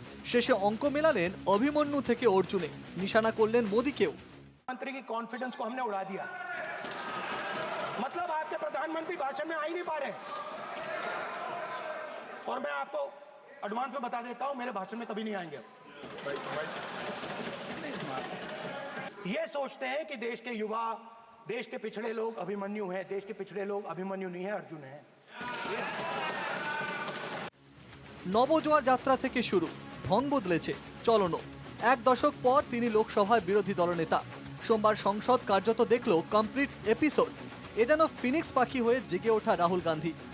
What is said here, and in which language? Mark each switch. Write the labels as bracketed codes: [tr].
[bn] শেষে অঙ্ক মেলালেন অভিমন্যু থেকে অর্জুনে, নিশানা করলেন মোদীকেও। [hi] मंत्री की कॉन्फिडेंस को हमने उड़ा दिया, मतलब आपके प्रधानमंत्री भाषण में आ ही नहीं पा रहे। और मैं आपको एडवांस में बता देता हूं, मेरे भाषण में कभी नहीं आएंगे। ये सोचते हैं कि देश के युवा, देश के पिछड़े लोग अभिमन्यु हैं। देश के पिछड़े लोग अभिमन्यु नहीं है, अर्जुन है। [bn] নবজোয়ার যাত্রা থেকে শুরু, ঢং বদলেছে চলনও। 1 দশক পর তিনি লোকসভার বিরোধী দলনেতা। সোমবার সংসদ কার্যত দেখল কমপ্লিট এপিসোড। এ যেন ফিনিক্স পাখি হয়ে জেগে ওঠা রাহুল গান্ধী।